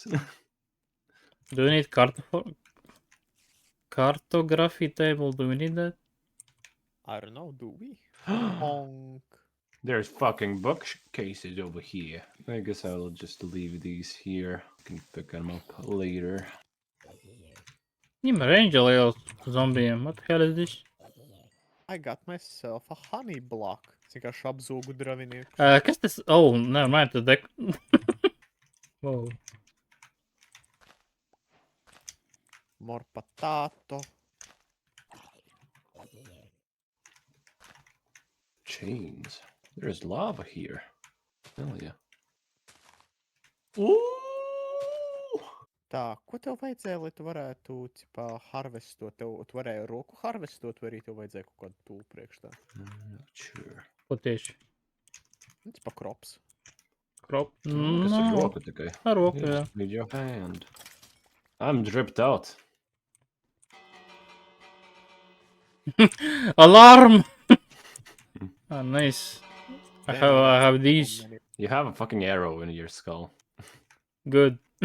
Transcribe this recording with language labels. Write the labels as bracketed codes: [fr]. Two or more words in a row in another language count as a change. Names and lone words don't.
[en] Do we need cartography table? Do we need that? I don't know, do we? Honk. There's fucking bookcases over here. I guess I'll just leave these here. Can pick them up later. [lv] Ņem range liels zombijiem. [en] What the hell is this? I got myself a honey block. [lv] Es vienkārši apzūgu dravinieku. Kas tas? [en] Oh, never mind. The deck. Wow. More potato. Chains. There's lava here. Hell yeah. Ooh! [lv] Tā, ko tev vajadzēja, lai tu varētu, tipā, harvestot? Tu varēji ar roku harvestot, vai arī tev vajadzēja kaut kādu tūlu priekš tā? [en] I'm not sure. [lv] Ko tieši? Nu, tipā, krops. Krop? Kas ar roku tikai? Ar roku, [en] Yeah, [lv] jā. [en] With your hand. I'm dripped out. Alarm! Ah, nice. I have these. You have a fucking arrow in your skull. Good.